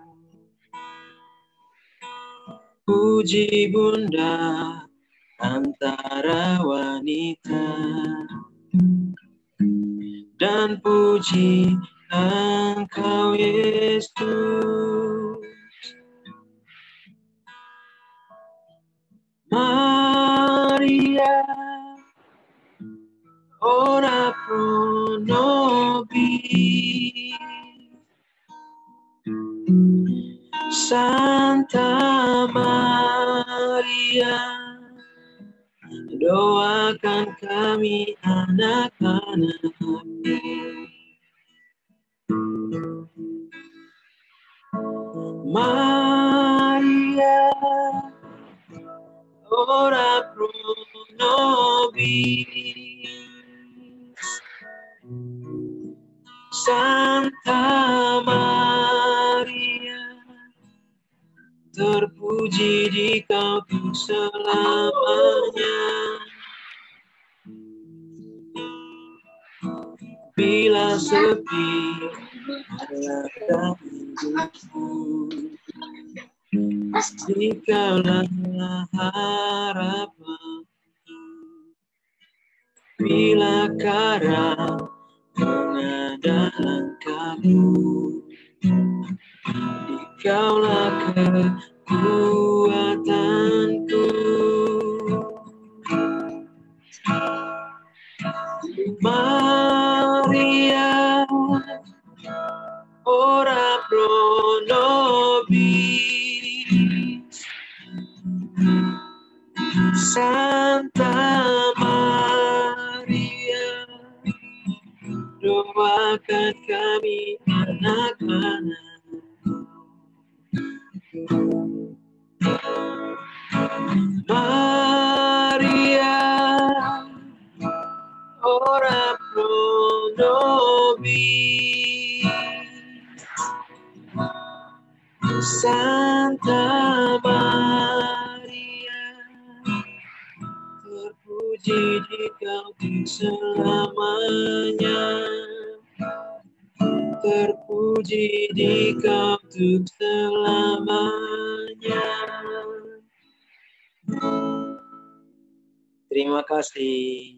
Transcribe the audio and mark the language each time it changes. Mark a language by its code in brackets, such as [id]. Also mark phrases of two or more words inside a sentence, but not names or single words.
[id] Puji Bunda antara wanita, dan puji Engkau Yesus. [la] Maria ora pro nobis, Santa Maria, [id] doakan kami anak-anakmu. [la] Maria, ora pro nobis. [id] Santa Maria, terpuji Dikau untuk selamanya. Bila sepi adalah hidupku, Dikaulah harapan. Bila kara menada langkahku, Dikaulah kekuatanku. [la] Maria, ora pro nobis. [id] Santa Maria, doakan kami anak-anak. [la] Maria, ora pro nobis. [id] Santa Maria, terpuji Dikau untuk selamanya. Terpuji Dikau untuk selamanya. Terima kasih.